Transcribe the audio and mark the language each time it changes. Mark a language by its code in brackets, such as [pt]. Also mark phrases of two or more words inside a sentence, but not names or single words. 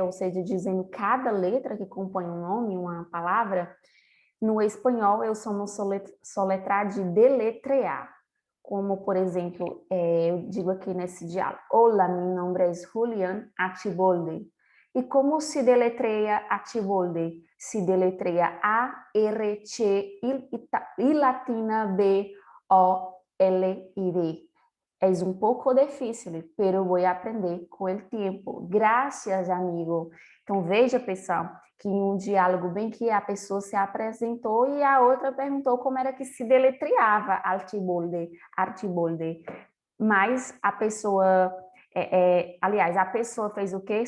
[pt] Ou seja, dizendo cada letra que compõe um nome, uma palavra, no espanhol eu somos soletrar de deletrear. Como, por exemplo, eu digo aqui nesse diálogo, Olá, meu nome é Julián Archibolde. E como se deletreia Archibolde? Se deletreia A-R-C I latina B-O-L-I-D. [es] Es un poco difícil, pero voy a aprender [pt] com o tempo. Graças, amigo. Então, veja, pessoal, que em um diálogo bem que a pessoa se apresentou e a outra perguntou como era que se deletreava Artibolde, Artibolde. Mas a pessoa, aliás, a pessoa fez o quê?